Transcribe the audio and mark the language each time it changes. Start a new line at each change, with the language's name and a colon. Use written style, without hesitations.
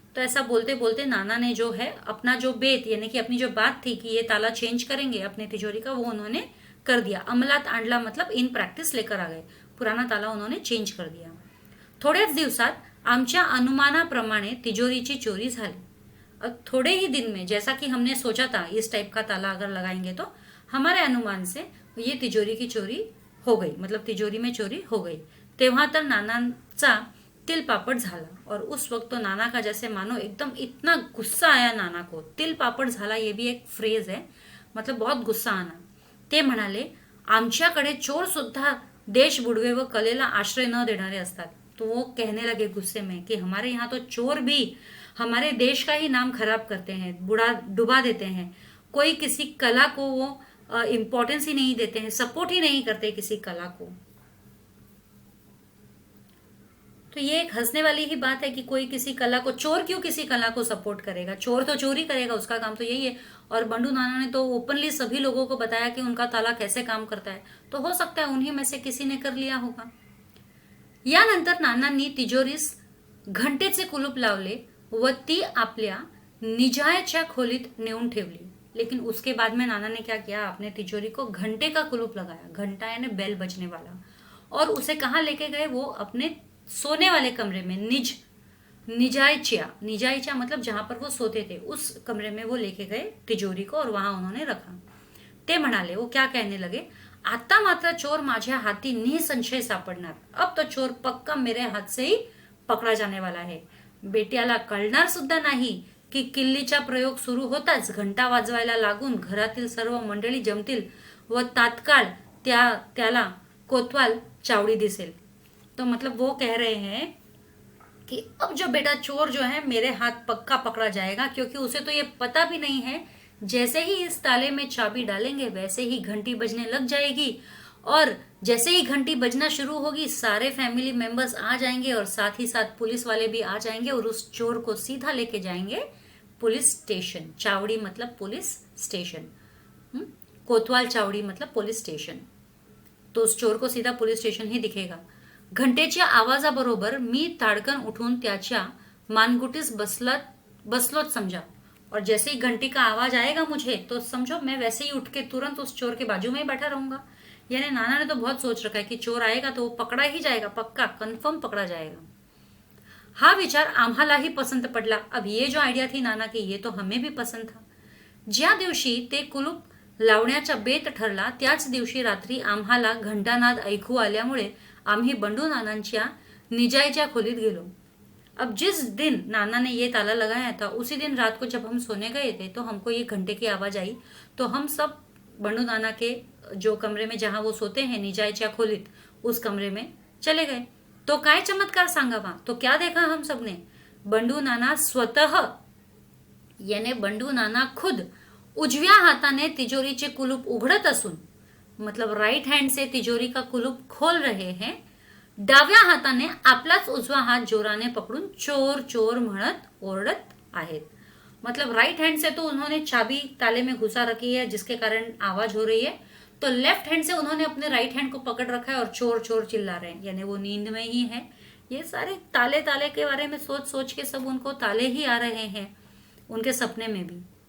Hindi: तो ऐसा बोलते बोलते नाना ने जो है अपना जो बेत यानी कि अपनी जो बात थी कि ये ताला चेंज करेंगे अपने तिजोरी का, वो उन्होंने कर दिया।
Marathi: अमलात आणला
Hindi: मतलब इन प्रैक्टिस लेकर आ गए, पुराना ताला उन्होंने चेंज कर दिया।
Marathi: थोड्याच दिवसात आमच्या अनुमानाप्रमाणे तिजोरीची चोरी झाली।
Hindi: अब थोड़े ही दिन में, जैसा कि हमने सोचा था इस टाइप का ताला अगर लगाएंगे तो हमारे अनुमान से ये तिजोरी की चोरी हो गई, मतलब तिजोरी में चोरी हो गई।
Marathi: तेव्हा तर नानांचा तिल पापड़ झाला,
Hindi: और उस वक्त तो नाना का जैसे मानो एकदम इतना गुस्सा आया नाना को। तिल पापड़ झाला ये भी एक फ्रेज है, मतलब बहुत गुस्सा आना।
Marathi: ते म्हणाले, आमच्याकडे चोर सुद्धा देश बुडवे व कलेला आश्रय न देणारे असतात।
Hindi: तो वो कहने लगे गुस्से में कि हमारे यहाँ तो चोर भी हमारे देश का ही नाम खराब करते हैं, डुबा देते हैं। कोई किसी कला को वो इम्पोर्टेंस ही नहीं देते हैं, सपोर्ट ही नहीं करते किसी कला को। तो ये एक हंसने वाली ही बात है कि कोई किसी कला को, चोर क्यों किसी कला को सपोर्ट करेगा, चोर तो चोरी करेगा, उसका काम तो यही है। और बंडू नाना ने तो ओपनली सभी लोगों को बताया कि उनका ताला कैसे काम करता है, तो हो सकता है उन्हीं में से किसी ने कर लिया होगा।
Marathi: यानंतर नानांनी तिजोरीस घंटेचे कुलूप लावले व ती आपल्या निजायच्या खोलीत नेऊन ठेवली।
Hindi: लेकिन उसके बाद में नाना ने क्या किया, अपने तिजोरी को घंटे का कुलूप लगाया, घंटा यानी बेल बजने वाला, और उसे कहाँ लेके गए, वो अपने सोने वाले कमरे में, निजायच्या मतलब जहां पर वो सोते थे उस कमरे में वो लेके गए तिजोरी को, और वहां उन्होंने रखा।
Marathi: ते म्हणाले,
Hindi: वो क्या कहने लगे,
Marathi: आता मात्र चोर माझ्या हाथी निसंशय सापडणार।
Hindi: अब तो चोर पक्का मेरे हाथ से ही पकडा जाने वाला है।
Marathi: बेट्याला कळणार सुद्धा नाही की किल्लीचा प्रयोग सुरू होताच घंटा वाजवायला लागून घरातील सर्व मंडळी जमतील व तात्काळ त्याला कोतवाल चावडी दिसेल।
Hindi: तो मतलब वो कह रहे हैं कि अब जो बेटा चोर जो है मेरे हाथ पक्का पकड़ा जाएगा, क्योंकि उसे तो ये पता भी नहीं है, जैसे ही इस ताले में चाबी डालेंगे वैसे ही घंटी बजने लग जाएगी, और जैसे ही घंटी बजना शुरू होगी सारे फैमिली मेंबर्स आ जाएंगे और साथ ही साथ पुलिस वाले भी आ जाएंगे और उस चोर को सीधा लेके जाएंगे पुलिस स्टेशन। चावड़ी मतलब पुलिस स्टेशन। कोतवाल चावडी मतलब पोलीस स्टेशन. तो चोर को सीधा पोलीस स्टेशन ही दिखेगा.
Marathi: घंटेच्या आवाजाबरोबर मी ताडकन उठून त्याच्या मानगुटीस बसलोच समझा.
Hindi: और जैसे ही घंटी का आवाज आएगा मुझे तो समझो मैं वैसे ही उठ के तुरंत उस चोर के बाजू में ही बैठा रहूंगा. यानी नाना ने तो बहुत सोच रखा है कि चोर आएगा तो वो पकड़ा ही जाएगा, पक्का कन्फर्म पकड़ा जाएगा.
Marathi: हा विचार आम्हालाही पसंत पडला.
Hindi: अब ये जो आयडिया थी नाना की, ये तो हमें भी पसंत था.
Marathi: ज्या दिवशी ते कुलूप लावण्याचा बेत ठरला त्याच दिवशी रात्री आम्हाला घंटानाद ऐकू आल्यामुळे आम्ही बंडू नानांच्या निजाईच्या खोलीत गेलो.
Hindi: अब जिस दिन नाना ने ये ताला लगाया था उसी दिन रात को जब हम सोने गए थे तो हमको ये घंटे की आवाज आई. तो हम सब बंडू नाना के जो कमरे में जहां वो सोते हैं
Marathi: निजाईच्या खोलीत,
Hindi: उस कमरे में चले गए.
Marathi: तो काय चमत्कार सांगावा.
Hindi: तो क्या देखा हम सबने. बंडू नाना स्वतः याने बंडू नाना खुद
Marathi: उजव्या हाताने तिजोरीचे कुलूप उघडत असून,
Hindi: मतलब राइट हँड से तिजोरी का कुलूप खोल रहे हैं.
Marathi: डाव्या हाताने आपलाच उजवा हात जोराने पकडून चोर चोर म्हणत ओरडत आहेत.
Hindi: मतलब राइट हैंड से तो उन्होंने चाबी ताले में घुसा रखी है जिसके कारण आवाज हो रही है, तो लेफ्ट हैंड से उन्होंने अपने राइट हैंड को पकड़ रखा है और चोर चोर चिल्ला रहे हैं, यानी वो नींद में ही है. ये सारे ताले ताले के बारे में सोच सोच के सब उनको ताले ही आ रहे हैं उनके सपने में भी.